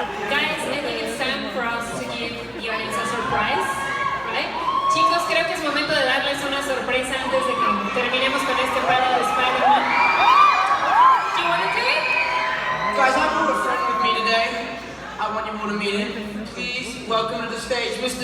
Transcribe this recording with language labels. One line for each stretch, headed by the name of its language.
English: Guys, I think it's time for us to give the audience a surprise, right?
Spanish: Chicos, creo que es momento de darles una sorpresa antes de que terminemos con este paro de Spider-Man.
English: Do you want to do it? Guys, I brought a friend with me today. I want you all to meet him. Please welcome to the stage, Mr.